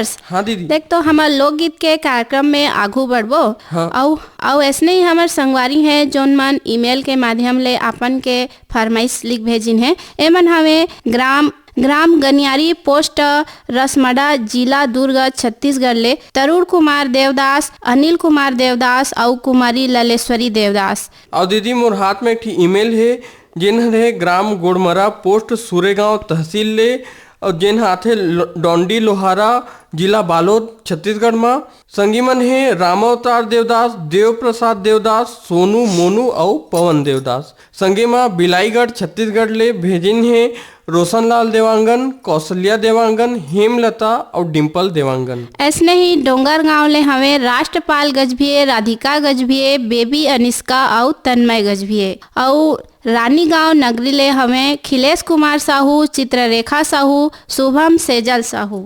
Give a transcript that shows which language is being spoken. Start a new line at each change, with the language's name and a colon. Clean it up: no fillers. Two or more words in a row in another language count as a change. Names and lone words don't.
Chhattisgarhi: हाँ दीदी। देख तो हमार लोकगीत के कार्यक्रम में आगू बढ़बो। हाँ। औ ऐसने ही हमार संगवारी हैं जोन मन ईमेल के माध्यम ले अपन के फरमाइश लिख भेजिन है। एमन हमें ग्राम गनियारी पोस्ट रसमड़ा जिला दुर्ग छत्तीसगढ़ ले तरुण कुमार देवदास, अनिल कुमार देवदास और कुमारी ललेश्वरी देवदास। और दीदी मोर हाथ में एक ठी ईमेल है जिन है ग्राम गोड़मरा पोस्ट सुरेगांव तहसील ले और जिन हाथे डोंडी लोहारा जिला बालोद छत्तीसगढ़ में। संगी मन है रामावतार देवदास, देव प्रसाद देवदास, सोनू मोनू और पवन देवदास। संगे में बिलाईगढ़ छत्तीसगढ़ ले भेजिन है रोशनलाल देवांगन, कौशल्या देवांगन, हेमलता और डिम्पल देवांगन। ऐसने ही डोंगर गांव ले हमें राष्ट्रपाल गजभिये, राधिका गजभिये, बेबी अनिष्का और तन्मय गजभिये। और रानी गांव नगरी ले हमें खिलेश कुमार साहू, चित्ररेखा साहू, शुभम सेजल साहू।